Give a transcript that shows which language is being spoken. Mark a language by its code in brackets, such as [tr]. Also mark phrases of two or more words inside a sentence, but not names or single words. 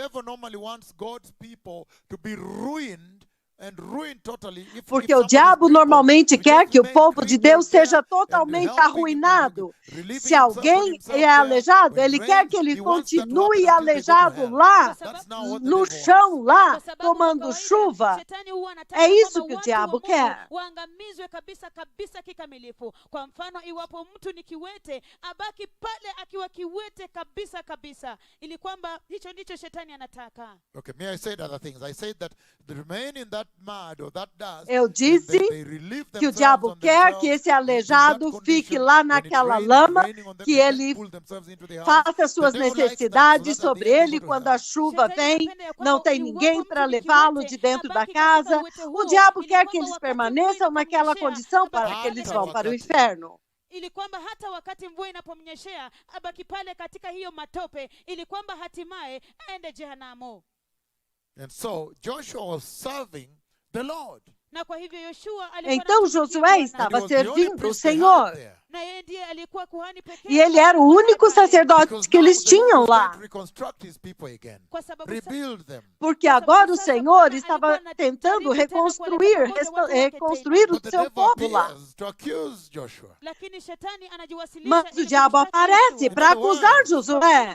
[pt] Porque o diabo normalmente quer que o povo de Deus seja totalmente arruinado. Se alguém é aleijado, ele quer que ele continue aleijado lá, no chão lá, tomando chuva. É isso que o diabo quer. [en] Okay, may I say other things? I said that the remain in that mud or that dust. [pt] Eu disse que o diabo quer que esse aleijado fique lá naquela lama, que ele faça suas necessidades sobre ele. Quando a chuva vem, não tem ninguém para levá-lo de dentro da casa. O diabo quer que eles permaneçam naquela condição para que eles vão para o inferno. [sw] Ili kwamba hata wakati mvua inapomnyeshea abaki pale katika hiyo matope, ili kwamba hatimaye aende jehanamu. [en] And so Joshua was serving the Lord. [sw] Na kwa hivyo Yoshua [pt] Então Josué estava servindo o Senhor. [sw] na yeye ndiye alikuwa kuhani pekee. [pt] E ele era o único sacerdote que eles tinham lá. Porque agora o Senhor estava tentando reconstruir o seu povo lá. Mas o diabo aparece para acusar Josué.